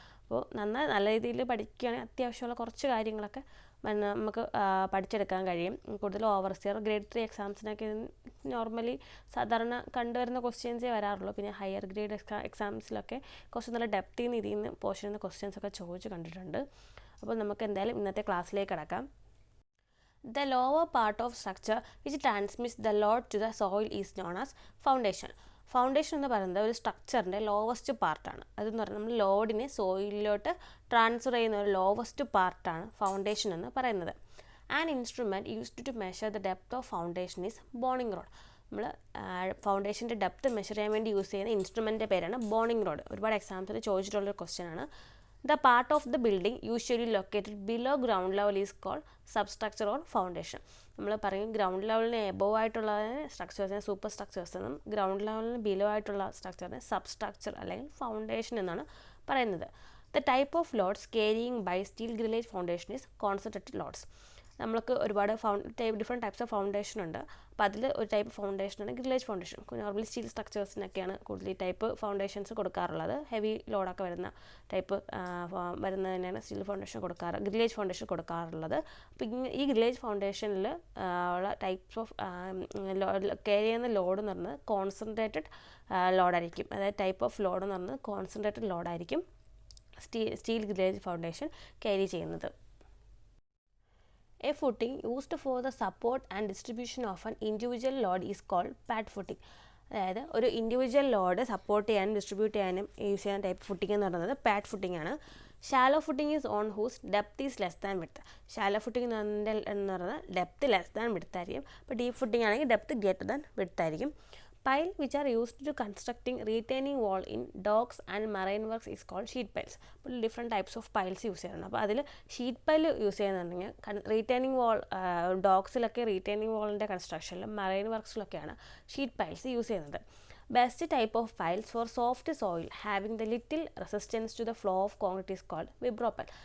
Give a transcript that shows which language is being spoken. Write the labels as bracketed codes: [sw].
[ml] അപ്പോൾ നല്ല രീതിയിൽ പഠിക്കുകയാണെങ്കിൽ അത്യാവശ്യമുള്ള കുറച്ച് കാര്യങ്ങളൊക്കെ നമുക്ക് പഠിച്ചെടുക്കാൻ കഴിയും. കൂടുതൽ ഓവർസിയർ ഗ്രേഡ് 3 എക്സാംസിനൊക്കെ നോർമലി സാധാരണ കണ്ടുവരുന്ന ക്വസ്റ്റ്യൻസേ വരാറുള്ളൂ. പിന്നെ ഹയർ ഗ്രേഡ് എക്സാംസിലൊക്കെ കുറച്ച് നല്ല ഡെപ്തിൽ നിന്ന് ഇതിൽ നിന്ന് പോർഷൻ ചെയ്യുന്ന ക്വസ്റ്റ്യൻസൊക്കെ ചോദിച്ച് കണ്ടിട്ടുണ്ട്. അപ്പോൾ നമുക്ക് എന്തായാലും ഇന്നത്തെ ക്ലാസ്സിലേക്ക് കിടക്കാം. [en] The lower part of structure which transmits the load to the soil is known as foundation. [ml] Foundation എന്ന് പറയുന്നത് ഒരു സ്ട്രക്ചറിൻ്റെ ലോവസ്റ്റ് പാർട്ടാണ്. അതെന്ന് പറഞ്ഞാൽ നമ്മൾ ലോഡിനെ സോയിലിലോട്ട് ട്രാൻസ്ഫർ ചെയ്യുന്ന ഒരു ലോവസ്റ്റ് പാർട്ടാണ് ഫൗണ്ടേഷൻ എന്ന് പറയുന്നത്. [en] An instrument used to measure the depth of foundation is boning rod. [ml] നമ്മൾ ഫൗണ്ടേഷൻ്റെ ഡെപ്ത് മെഷർ ചെയ്യാൻ വേണ്ടി യൂസ് ചെയ്യുന്ന ഇൻസ്ട്രുമെൻറ്റിൻ്റെ പേരാണ് ബോണിംഗ് റോഡ്. ഒരുപാട് എക്സാംസിൽ ചോദിച്ചിട്ടുള്ളൊരു ക്വസ്റ്റ്യൻ ആണ്. [en] The part of the building usually located below ground level is called substructure or foundation. [ml] നമ്മൾ പറയും ground ലെവലിന് above ആയിട്ടുള്ള സ്ട്രക്ചേഴ്സിനെ സൂപ്പർ സ്ട്രക്ചേഴ്സ് എന്നും ഗ്രൗണ്ട് ലെവലിന് ബിലോ ആയിട്ടുള്ള സ്ട്രക്ചറിനെ സബ് സ്ട്രക്ചർ അല്ലെങ്കിൽ ഫൗണ്ടേഷൻ എന്നാണ് പറയുന്നത്. [en] The type of loads carrying by steel grillage foundation is concentrated loads. [ml] നമ്മൾക്ക് ഒരുപാട് ഡിഫറെൻറ്റ് ടൈപ്സ് ഓഫ് ഫൗണ്ടേഷൻ ഉണ്ട്. അപ്പോൾ അതിൽ ഒരു type ഫൗണ്ടേഷനാണ് grillage foundation. Normally steel സ്ട്രക്ചേഴ്സിനൊക്കെയാണ് കൂടുതൽ ഈ ടൈപ്പ് ഫൗണ്ടേഷൻസ് കൊടുക്കാറുള്ളത്. ഹെവി ലോഡൊക്കെ വരുന്ന type വരുന്നതിനാണ് steel foundation grillage foundation കൊടുക്കാറുള്ളത്. അപ്പോൾ ഈ ഗ്രില്ലേജ് ഫൗണ്ടേഷനിൽ ഉള്ള ടൈപ്സ് ഓഫ് കെയർ ചെയ്യുന്ന ലോഡ് എന്ന് പറയുന്നത് കോൺസെൻട്രേറ്റഡ് ലോഡായിരിക്കും. അതായത് ടൈപ്പ് ഓഫ് ലോഡ് എന്ന് പറയുന്നത് concentrated ലോഡായിരിക്കും steel grillage foundation carry ചെയ്യുന്നത്. [en] A footing used for the support and distribution of an individual load is called pad footing. [ml] അതായത് ഒരു ഇൻഡിവിജ്വൽ ലോഡ് സപ്പോർട്ട് ചെയ്യാനും ഡിസ്ട്രിബ്യൂട്ട് ചെയ്യാനും യൂസ് ചെയ്യുന്ന ടൈപ്പ് ഫുട്ടിംഗ് എന്ന് പറയുന്നത് പാഡ് ഫുട്ടിംഗ് ആണ്. [en] Shallow footing is on whose depth is less than width. Shallow footing [ml] എന്ന് പറയുന്നത് [en] Depth less than width ആയിരിക്കും. [ml] അപ്പോൾ ഡീപ്പ് ഫുട്ടിംഗ് ആണെങ്കിൽ ഡെപ്ത് ഗ്രേറ്റർ ദാൻ വിഡ്ത്ത് ആയിരിക്കും. [en] Pile which are used to constructing retaining wall in docks and marine works is called sheet piles. [ml] അപ്പോൾ different types of piles use ചെയ്യുന്നുണ്ട്. അപ്പോൾ അതിൽ sheet pile use ചെയ്യുന്നുണ്ടെങ്കിൽ retaining വാൾ ഡോക്സിലൊക്കെ retaining വാളിൻ്റെ കൺസ്ട്രക്ഷനിലും marine വർക്ക്സിലൊക്കെയാണ് sheet piles use ചെയ്യുന്നത്. [en] Best type of piles for soft soil having the little resistance to the flow of concrete is called vibro pile.